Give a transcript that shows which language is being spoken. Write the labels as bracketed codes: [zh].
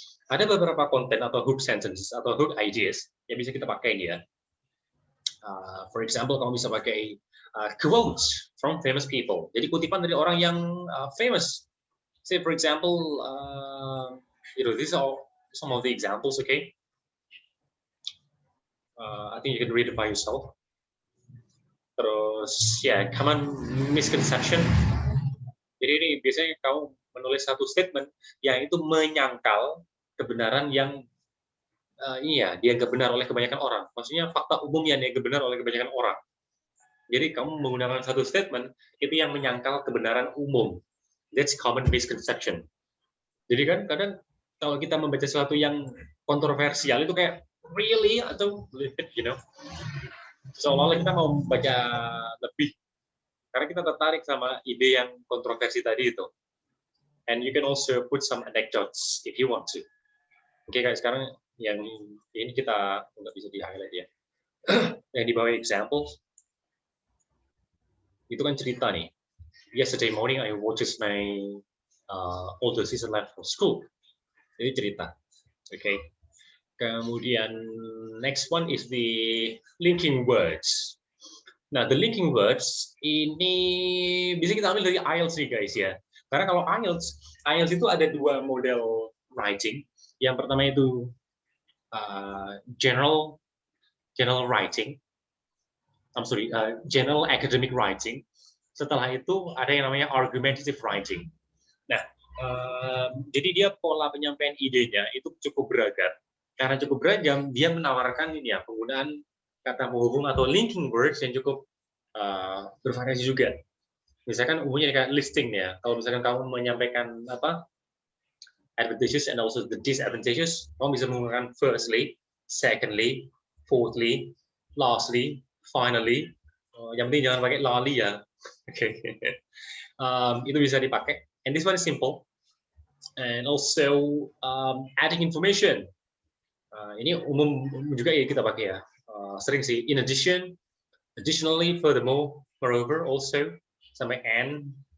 [id] Ada beberapa konten atau hook sentences atau hook ideas yang bisa kita pakai ya. [en] For example, [id] kamu bisa pakai [en] quotes from famous people. [id] Jadi kutipan dari orang yang famous. [en] Say for example, these are some of the examples, okay? I think you can read it by yourself. [id] Terus ya, [en] common misconception. [id] Jadi ini biasanya kamu menulis satu statement yang itu menyangkal kebenaran yang dianggap benar oleh kebanyakan orang. Maksudnya fakta umum yang dianggap benar oleh kebanyakan orang. Jadi kamu menggunakan satu statement itu yang menyangkal kebenaran umum. [en] That's common misconception. [id] Jadi kan kadang kalau kita membaca sesuatu yang kontroversial itu kayak really atau seolah-olah kita mau baca lebih karena kita tertarik sama ide yang kontroversi tadi itu. [en] And you can also put some anecdotes if you want to. [id] Oke, kayak sekarang yang ini kita nggak bisa di highlight ya. Yang di bawah examples itu kan cerita nih. [en] Yesterday morning I watched my older sister left for school. [id] Ini cerita. Oke. [en] Kemudian next one is the linking words. [id] Nah, [en] the linking words [id] ini bisa kita ambil dari IELTS nih guys ya. Karena kalau IELTS itu ada dua model writing. Yang pertama itu general writing. General academic writing. Setelah itu ada yang namanya argumentative writing. Nah, jadi dia pola penyampaian idenya itu cukup beragam. Karena cukup beragam, dia menawarkan penggunaan kata penghubung atau linking words yang cukup bervariasi juga. Misalkan umumnya kayak listing ya. Kalau misalkan kamu menyampaikan [en] advantages and also the disadvantages, [id] kamu bisa menggunakan [en] firstly, secondly, fourthly, lastly, finally. [id] Yang penting jangan pakai lali ya. Oke. Itu bisa dipakai. [en] And this one is simple. And also adding information. [id] Ini umum juga ya kita pakai ya. Sering sih. [en] In addition, additionally, furthermore, moreover, also, sampai and.